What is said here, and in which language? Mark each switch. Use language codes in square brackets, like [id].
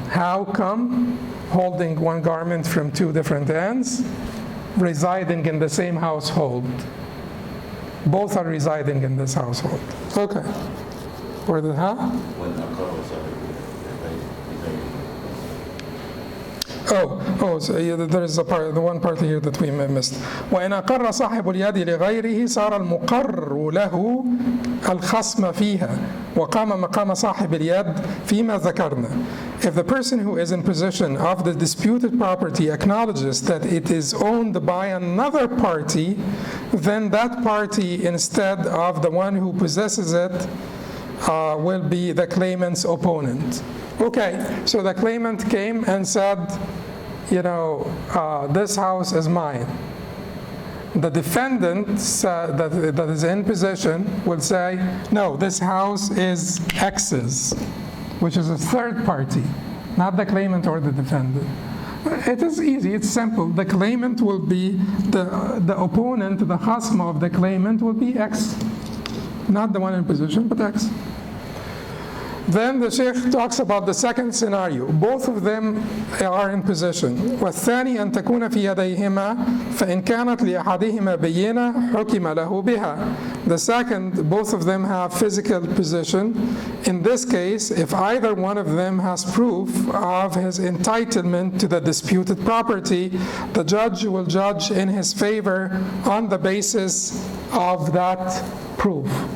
[en] How come? Holding one garment from two different ends, residing in the same household. Both are residing in this household. Okay. Where the so there is the one part here that we missed. [ar] وإن أقر صاحب اليد لغيره صار المقر له الخصم فيها وقام مقام صاحب اليد فيما ذكرنا. [en] If the person who is in possession of the disputed property acknowledges that it is owned by another party, then that party, instead of the one who possesses it, will be the claimant's opponent. Okay, so the claimant came and said, this house is mine. The defendant that is in possession will say, no, this house is X's, which is a third party, not the claimant or the defendant. It is easy, it's simple. The claimant will be, the opponent, the khasma of the claimant will be X. Not the one in possession, but X. Then the Sheikh talks about the second scenario. Both of them are in possession. [ar] والثاني أن تكون في يديهما فإن كانت لأحدهما بينة حكم له بها. [en] The second, both of them have physical possession. In this case, if either one of them has proof of his entitlement to the disputed property, the judge will judge in his favor on the basis of that proof.